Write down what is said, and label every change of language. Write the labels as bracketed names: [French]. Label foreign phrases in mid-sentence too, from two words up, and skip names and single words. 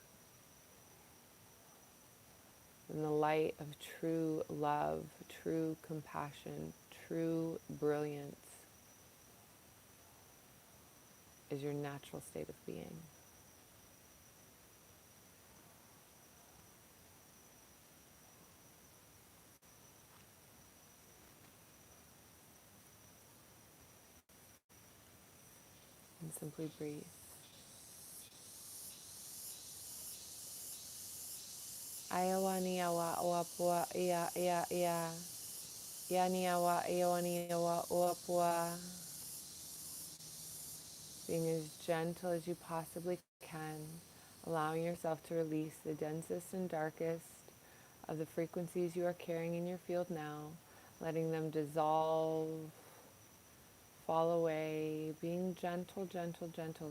[English] In the light of true love, true compassion, true brilliance is your natural state of being. And simply breathe. Ayawani awa oapua ia ia ia. Yani awa ayawani awa oapua. Being as gentle as you possibly can, allowing yourself to release the densest and darkest of the frequencies you are carrying in your field now, letting them dissolve, fall away, being gentle, gentle, gentle.